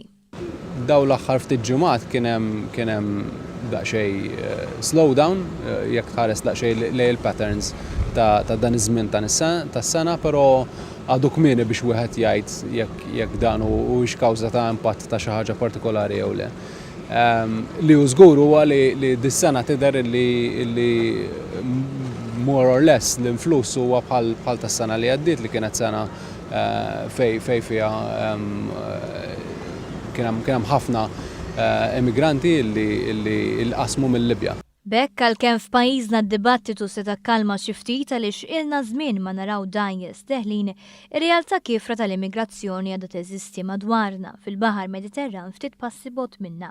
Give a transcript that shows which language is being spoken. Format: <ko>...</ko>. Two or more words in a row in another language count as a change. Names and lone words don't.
<mt>Daw l-aħħar ftit ġimgħat kien hemm daqsxejn slowdown jekk tħares daqsxejn lejn il-patterns ta' dan iż-żmien tas-sena, però għadu kmieni biex wieħed jgħid jekk dan huwiex kawża ta' impatt ta' xi ħaġa partikolari jew le. Li hu żgur huwa li dis-sena tidher li</mt> <en>more or less</en> <mt>l-influss huwa bħal tas-sena li għaddiet li kienet sena fej fiha kien hemm ħafna immigranti li qasmu mill-Libja. B'hekk għalkemm f'pajjiżna d-dibattitu se takkalma xi ftit għaliex ilna żmien ma naraw dajjes teħlin, ir-realtà kifra tal-immigrazzjoni għadha teżisti madwarna fil-Baħar Mediterran ftit passi bogħod minnha.</mt>